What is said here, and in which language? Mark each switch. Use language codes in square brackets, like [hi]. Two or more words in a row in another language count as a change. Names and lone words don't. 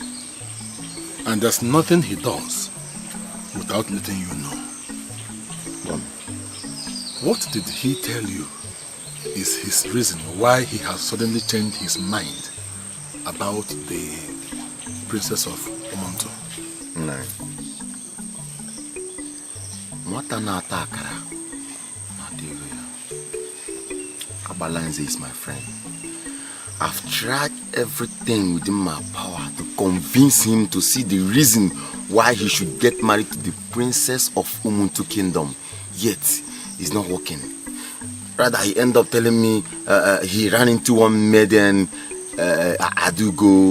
[en] And there's nothing he does without letting you know. What did he tell you is his reason why he has suddenly changed his mind about the Princess of Omonto? No. Mwata na atakara. Abalanze is my friend. I've tried everything within my power to convince him to see the reason why he should get married to the Princess of Umuntu Kingdom. Yet, it's not working. Rather, he ended up telling me he ran into one maiden, Adugo.